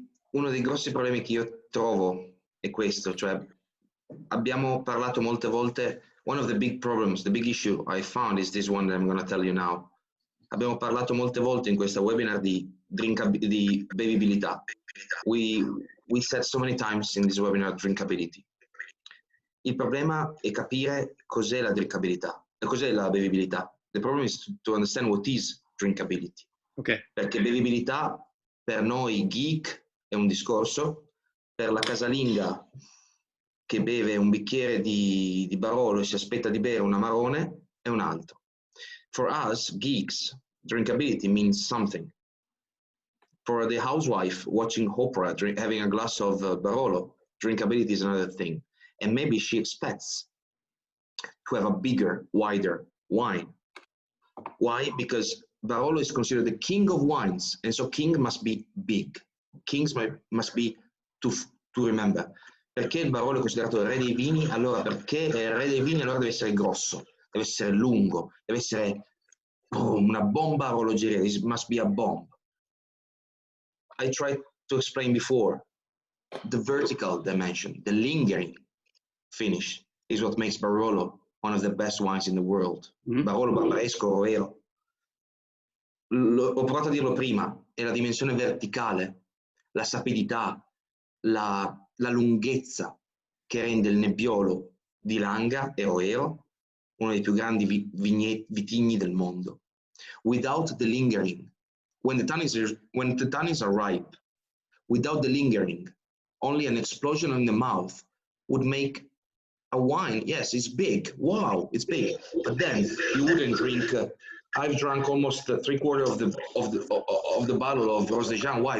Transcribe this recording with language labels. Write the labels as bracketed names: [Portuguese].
[Italian] Uno dei grossi problemi che io trovo è questo, cioè abbiamo parlato molte volte. [English] One of the big problems, the big issue I found is this one that I'm going to tell you now. [Italian] Abbiamo parlato molte volte in questa webinar di bevibilità. [English] We said so many times in this webinar drinkability. [Italian] Il problema è capire cos'è la drinkabilità, cos'è la bevibilità. [English] The problem is to understand what is drinkability. Okay. [Italian] Perché bevibilità per noi geek è un discorso, per la casalinga che beve un bicchiere di Barolo e si aspetta di bere un Amarone è un altro. [English] For us, geeks, drinkability means something. For the housewife watching opera, having a glass of Barolo, drinkability is another thing. And maybe she expects to have a bigger, wider wine. Why? Because Barolo is considered the king of wines, and so king must be big. Kings must be to remember. [Italian] Perché il Barolo è considerato il re dei vini? Allora, perché è il re dei vini, allora deve essere grosso, deve essere lungo, deve essere una bomba a orologeria. [English] It must be a bomb. I tried to explain before, the vertical dimension, the lingering finish is what makes Barolo one of the best wines in the world. Barolo, Barbaresco, Roero. [Italian] Ho provato a dirlo prima, è la dimensione verticale, la sapidità, la lunghezza che rende il Nebbiolo di Langa e Roero uno dei più grandi vitigni del mondo. [English] Without the lingering, when the tannins are ripe, without the lingering, only an explosion in the mouth would make a wine. Yes, it's big. Wow, it's big. But then you wouldn't drink I've drunk almost 3/4 of the bottle of Rose de Jean. Why?